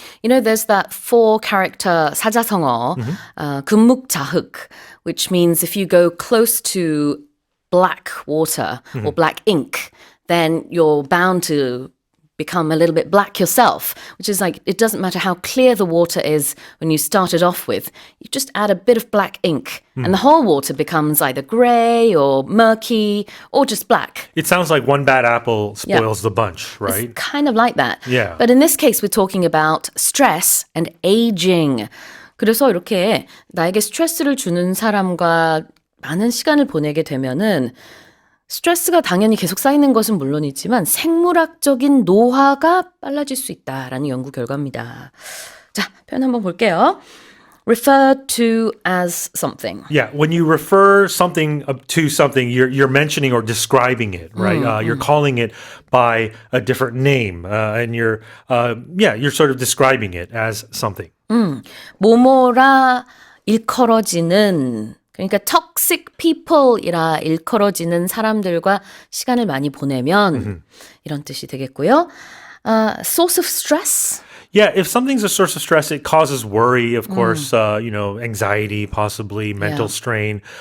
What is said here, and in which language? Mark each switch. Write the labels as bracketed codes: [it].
[en] You know, there's that 4-character 사자성어, 금묵자흑, which means if you go close to black water or black ink, then you're bound to become a little bit black yourself, which is like, it doesn't matter how clear the water is when you start it off with, you just add a bit of black ink and the whole water becomes either gray or murky or just black. It sounds like one bad apple spoils the bunch, right? It's kind of like that. Yeah. But in this case, we're talking about stress and aging. [ko] 그래서 이렇게 나에게 스트레스를 주는 사람과 많은 시간을 보내게 되면은 스트레스가 당연히 계속 쌓이는 것은 물론이지만 생물학적인 노화가 빨라질 수 있다라는 연구 결과입니다. 자, 표현 한번 볼게요. [en] Refer to as something. Yeah, when you refer something to something, you're mentioning or describing it, right? You're calling it by a different name, and you're sort of describing it as something. [ko] 뭐뭐라 일컬어지는 그러니까 toxic people이라 일컬어지는 사람들과 시간을 많이 보내면 이런 뜻이 되겠고요. [en] Source of stress. Yeah, if something's a source of stress, it causes worry, of course, anxiety, possibly mental strain.